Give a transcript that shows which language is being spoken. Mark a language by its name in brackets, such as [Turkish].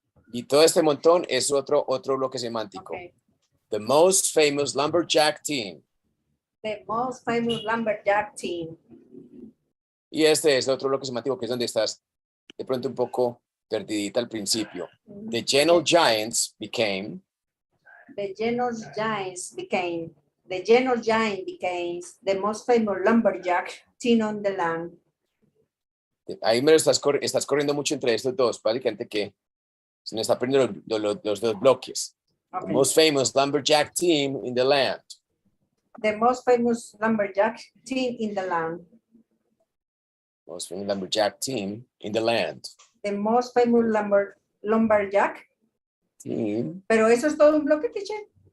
[Spanish] Y todo este montón es otro bloque semántico. [English] Okay. The most famous lumberjack team. The most famous lumberjack team. [Spanish] Y este es el otro bloque semántico que es donde estás de pronto un poco perdidita al principio. [English] The gentle giants became. The gentle giant became the most famous lumberjack team on the land. [Spanish] Ahí me lo estás corriendo mucho entre estos dos, básicamente que se me está perdiendo los dos bloques. [English] Okay. The most famous lumberjack team in the land. The most famous lumberjack team in the land. Most famous lumberjack team in the land. The most famous lumberjack. Team. [Spanish] Pero eso es todo un bloque, teacher.